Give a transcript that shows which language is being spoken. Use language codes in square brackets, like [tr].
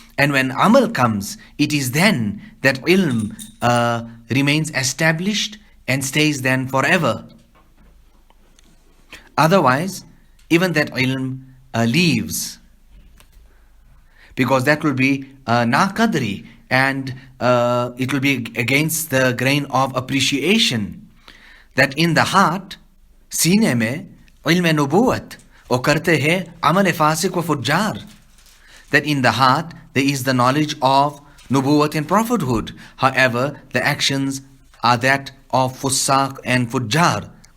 [en] And when amal comes, it is then that ilm remains established and stays then forever. Otherwise, even that ilm leaves. Because that will be naqadri, and it will be against the grain of appreciation. That in the heart, [hi] सीने में ilm nubuwat, और करते हैं amal फासिक व फुज्जार. [en] That in the heart there is the knowledge of nubuwat and prophethood. However, the actions are that of fusaq and fujjar.